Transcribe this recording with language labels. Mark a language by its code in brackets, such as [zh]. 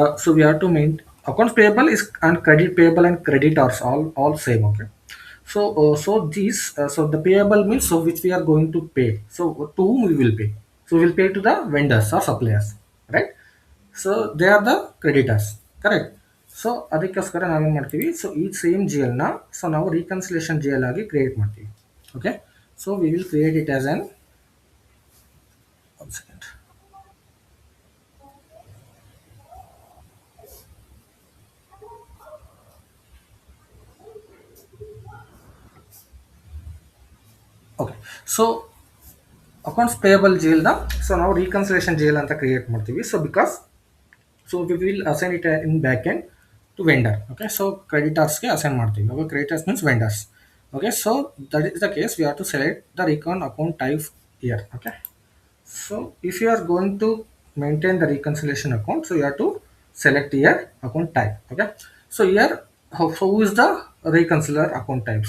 [en] So we have to main accounts payable is and credit payable and creditors all same. Okay. So these so the payable means so which we are going to pay. So to whom we will pay? So we will pay to the vendors or suppliers, right? So they are the creditors, correct? [kn] So ಅದಕ್ಕೋಸ್ಕರ ನಾವೇನು ಮಾಡ್ತೀವಿ so ಈ same G ಎಲ್ನ so ನಾವು reconciliation G L ಆಗಿ create ಮಾಡ್ತೀವಿ. [en] Okay, so we will create it as an one second. [kn] Okay, so accounts payable G ಎಲ್ನ so ನಾವು reconciliation G L ಅಂತ create ಮಾಡ್ತೀವಿ. [en] So because so we will assign it in back end to vendor. [kn] Okay, so ಕ್ರೆಡಿಟರ್ಸ್ಗೆ assign ಮಾಡ್ತೀವಿ. Okay, creditors means vendors. [en] Okay, so that is the case. We have to select the recon account type here. Okay, so if you are going to maintain the reconciliation account, so you have to select here account type. Okay, so here who is the reconcilier account type?